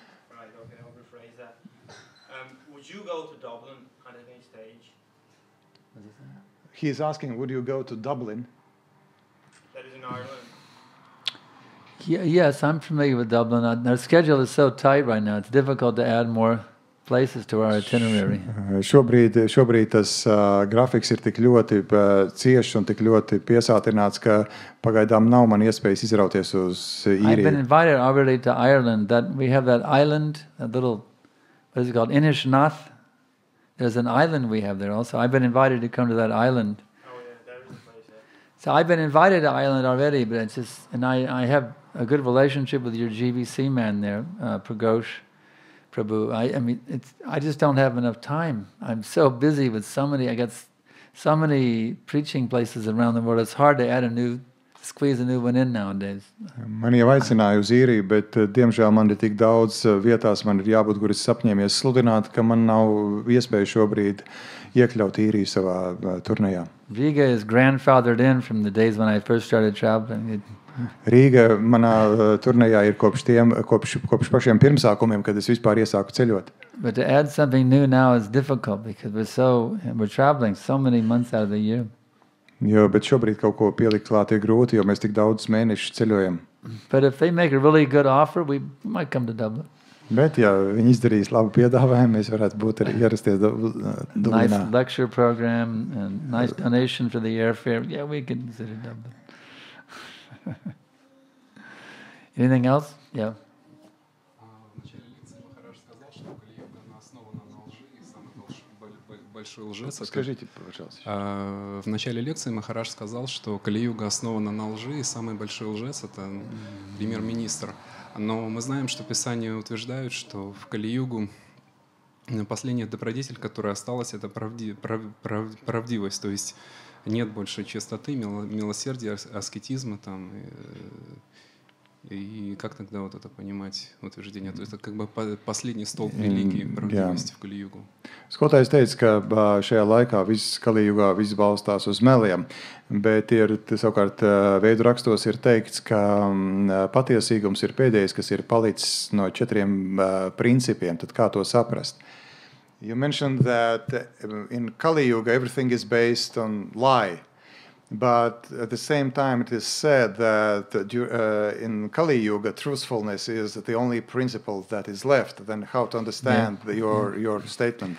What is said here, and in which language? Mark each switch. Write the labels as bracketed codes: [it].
[en] Right, okay, I'll rephrase that. Would you go to Dublin at any stage? He is asking, would you go to Dublin? That is in Ireland. Yes, I'm familiar with Dublin. Our schedule is so tight right now. It's difficult to add more places to our itinerary. [lv] Šobrīd tas grafiks ir tik ļoti ciešs un tik ļoti piesātināts, ka pagaidām nav man iespējas izrauties uz [en] I've been [lv] Īriju. [en] invited already to Ireland. That we have that island, that little, what is it called, Inishnath. There's an island we have there also. I've been invited to come to that island. Oh yeah, there is a place there. So I've been invited to Ireland already, but it's just, and I have a good relationship with your GBC man there, Pragosh Prabhu. I mean, I just don't have enough time. I'm so busy with I got so many preaching places around the world. It's hard to squeeze a new one in nowadays. [lv] Mani jau aicināja uz Īriju, bet diemžēl man ir tik daudz vietās, man ir jābūt, kur es apņēmies sludināt, ka man nav iespēja šobrīd iekļaut Īriju savā turnejā. [en] Riga is grandfathered in from the days when I first started traveling. [lv] Rīga manā turnejā ir kopš pašiem pirmsākumiem, kad es vispār iesāku ceļot. [en] But to add something new now is difficult because we're traveling so many months out of the year. [lv] Bet šobrīd kaut ko pielikt klāt ir grūti, jo mēs tik daudz mēnešus ceļojam. [en] But if they make a really good offer, we might come to Dublin. [lv] Bet, ja viņi izdarīs labu piedāvājumu, mēs varētu būt arī ierasties [en] Nice [lv] Dublinā. [en] lecture program and nice donation for the airfare. Yeah, we can consider Dublin. Anything else? Yeah. [ru] В начале лекции Махарадж сказал, что Кали-юга она основана на лжи, и самый большой большой лжец. Скажите, пожалуйста. В начале лекции Махарадж сказал, что Кали-юга основана на лжи, и самый большой лжец — это премьер-министр. Но мы знаем, что Писания утверждают, что в Кали-югу последний добродетель, которая осталась, это правдивость. То есть нет больше чистоты, милосердия, аскетизма там. И как тогда вот это понимать утверждение? То есть это как бы последний stulp религии, правдивости в Кали-юgu. [lv] Skolotājs teica, ka šajā laikā viss Kali-jugā viss balstās uz meliem, bet savukārt veidu rakstos ir teikts, ka patiesīgums ir pēdējais, kas ir palicis no 4 principiem. Tad kā to saprast? [en] You mentioned that in Kali-yuga everything is based on lie. But at the same time, it is said that in Kali Yuga, truthfulness is the only principle that is left. Then, how to understand your statement?